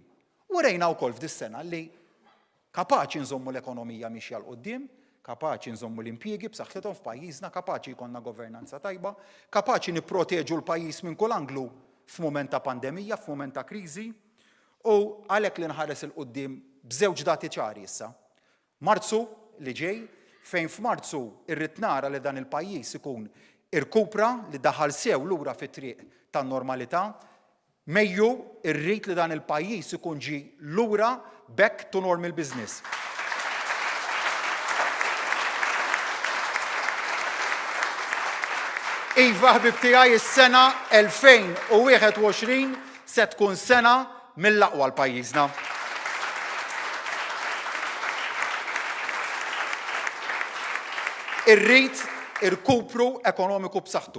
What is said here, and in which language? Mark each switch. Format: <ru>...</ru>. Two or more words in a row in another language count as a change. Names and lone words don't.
<mt>Urejna wkoll f'dis-sena li kapaċi nżommu l-ekonomija mixja l-qudiem, kapaċi nżommu l-impjiegi b'saħħithom f'pajjiżna, kapaċi jkollna governanza tajba, kapaċi nipproteġu l-pajjiż minn kull anglu f'mument ta' pandemija, f'mument ta' kriżi, u għalhekk li nħares il-qudiem b'żewġ dati ċari issa. Marzu li ġej, fejn f'Marzu irrid nara li dan il-pajjiż ikun irkupra li daħal sew lura fit-triq tan-normalità, Mejju irrid li dan il-pajjiż ikun ġi lura</mt> <en>back to normal business.</en> <mt>Iva ħbib tiegħi is-sena 2021 se tkun sena mill-aqwa l-pajjiżna. Irrid irkupru ekonomiku b'saħħtu.</mt>